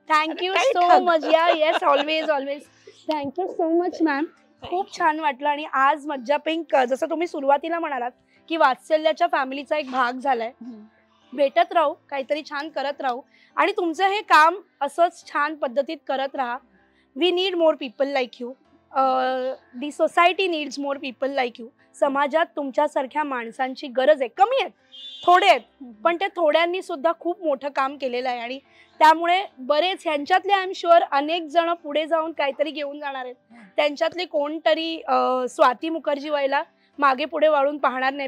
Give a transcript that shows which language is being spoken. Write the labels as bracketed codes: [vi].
[en] Thank you so much. Yeah yes, always always. Thank you so much ma'am. [mr] खूप छान वाटलं. आणि आज मज्जा पिंक जसं तुम्ही सुरुवातीला म्हणालात की वात्सल्याच्या फॅमिलीचा एक भाग झालाय. भेटत राहू, काहीतरी छान करत राहू आणि तुमचं हे काम असंच छान पद्धतीत करत राहा. [en] We need more people like you. The society needs more people like you. [mr] समाजात तुमच्यासारख्या माणसांची गरज आहे. कमी आहेत, थोडे आहेत, पण त्या थोड्यांनी सुद्धा खूप मोठं काम केलेलं आहे. आणि त्यामुळे बरेच ह्यांच्यातले आय एम शुअर अनेक जण पुढे जाऊन काहीतरी घेऊन जाणार आहेत. त्यांच्यातले कोणतरी स्वाती मुखर्जी व्हायला मागे पुढे वाळून पाहणार नाही.